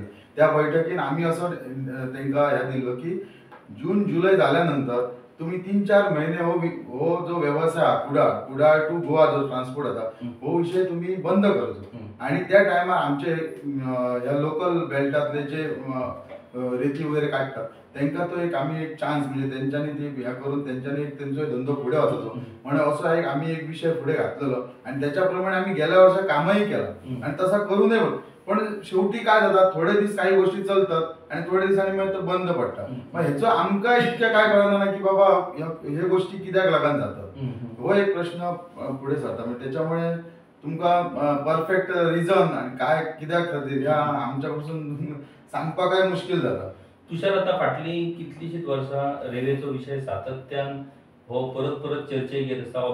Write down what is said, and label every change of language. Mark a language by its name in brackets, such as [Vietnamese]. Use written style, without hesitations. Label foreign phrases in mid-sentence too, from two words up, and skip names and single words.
[Konkani] त्या बैठकीन आमी असो तेंकां हे दिल्लो की जून जुलय जाल्यानंतर तुम्ही 3-4 महिने हो जो व्यवसाय कुडाळ टू गोवा जो ट्रान्सपोर्ट होता हो विषय तुम्ही बंद करचो. [Marathi] आणि त्या टायमार आमचे ह्या लोकल बेल्टातले जे रेती वगैरे काढतात त्यांना तो एक आम्ही एक चान्स म्हणजे त्यांच्यानी ती ह्या करून त्यांच्यानी एक त्यांचो धंदो पुढे वचचो म्हणून असो एक आम्ही एक विषय पुढे घातलेलो. आणि त्याच्याप्रमाणे आम्ही गेल्या वर्षा कामही केलं आणि तसा करू नये. पण शेवटी काय जातात, थोडे दिवस काही गोष्टी चलतात आणि थोडे दिवसांनी मग तो बंद पडतात. [Konkani] मग ह्याचं आमकां इतकें काय कळना ना की बाबा हे गोष्टी कित्याक लागून जातात, हो एक प्रश्न पुढे सरता. म्हणजे त्याच्यामुळे तुमकां [English] perfect reason [Konkani] आणि काय कित्याक खातीर ह्या आमच्या पासून सांगपाक काय मुश्कील जाता. तुषार, आता फाटली कितलीशीच वर्सां रेल्वेचो विशय सातत्यान हो परत परत चर्चेक येत आसता.